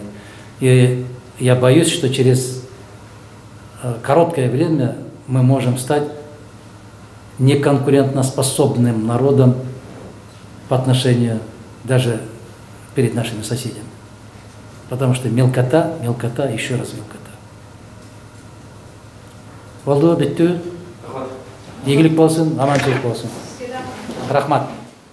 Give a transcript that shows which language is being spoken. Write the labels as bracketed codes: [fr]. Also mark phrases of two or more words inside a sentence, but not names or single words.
[ru] И я боюсь, что через короткое время мы можем стать неконкурентоспособным народом по отношению даже перед нашими соседями. Потому что мелкота, мелкота, еще раз мелкота. [ky] Болду, биттүү. Ийгилик болсун, аманчылык болсун. Рахмат.